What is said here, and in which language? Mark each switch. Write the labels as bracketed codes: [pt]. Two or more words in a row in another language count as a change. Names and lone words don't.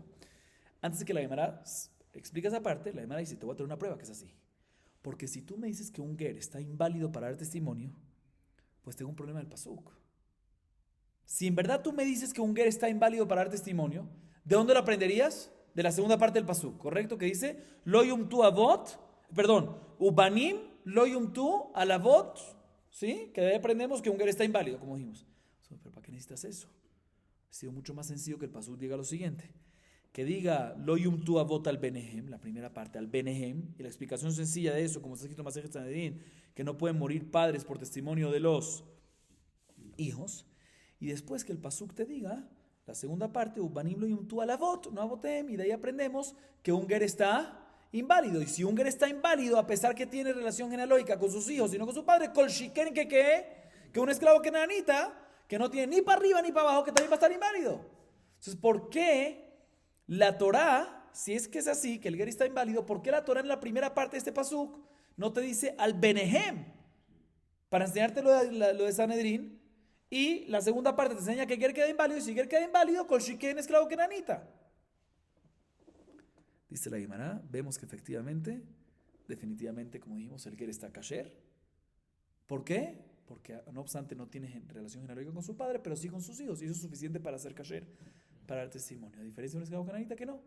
[es] Antes de que la Gemara explique esa parte, la Gemara dice, te voy a traer una prueba que es así. Porque si tú me dices que un ger está inválido para dar testimonio, pues tengo un problema del pasuk. Si en verdad tú me dices que un ger está inválido para dar testimonio, ¿de dónde lo aprenderías? De la segunda parte del pasuk, ¿correcto? Que dice, [he] לא יומתו אבות ובנים לא יומתו על אבות, [es] ¿sí? Que de ahí aprendemos que un ger está inválido, como dijimos. Pero ¿para qué necesitas eso? Ha sido mucho más sencillo que el pasuk diga lo siguiente. Que diga [he] לא יומתו אבות על בנים, [es] la primera parte, [he] על בנים, [es] y la explicación sencilla de eso, como está escrito en Masejet Sanedrín, que no pueden morir padres por testimonio de los hijos, y después que el pasuk te diga, la segunda parte, [he] ובנים לא יומתו על אבות, [es] no avotem, y de ahí aprendemos que un ger está inválido, y si un ger está inválido, a pesar que tiene relación genealógica con sus hijos, sino con su padre, [he] כל שכן [es] que un esclavo kenanita, que no tiene ni para arriba ni para abajo, que también va a estar inválido. Entonces, ¿por qué la Torá, si es que es así, que el ger está inválido, ¿por qué la Torá en la primera parte de este pasuk no te dice [he] על בנים? [es] Para enseñarte lo de Sanedrín, y la segunda parte te enseña que el ger queda inválido, y si el ger queda inválido, [he] כל שכן [es] esclavo kenanita. Dice la Gemara, vemos que efectivamente, definitivamente, como dijimos, el ger está kasher. ¿Por qué? Porque no obstante no tiene relación genealógica con su padre, pero sí con sus hijos, y eso es suficiente para ser kasher, para dar testimonio, a diferencia de un esclavo kenanita que no.